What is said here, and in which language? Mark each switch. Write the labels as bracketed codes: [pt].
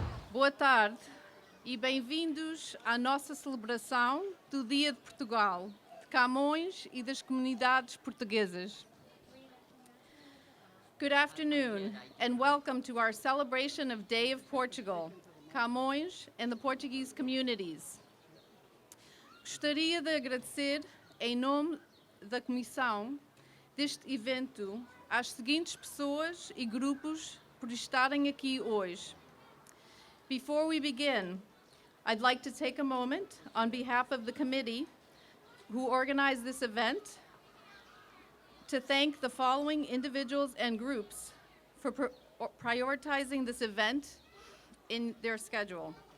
[pt] Boa tarde e bem-vindos à nossa celebração do Dia de Portugal, de Camões e das comunidades portuguesas. [en] Good afternoon and welcome to our celebration of Day of Portugal, Camões and the Portuguese communities. [pt] Gostaria de agradecer, em nome da comissão deste evento, às seguintes pessoas e grupos por estarem aqui hoje. [en] Before we begin, I'd like to take a moment on behalf of the committee who organized this event to thank the following individuals and groups for prioritizing this event in their schedule.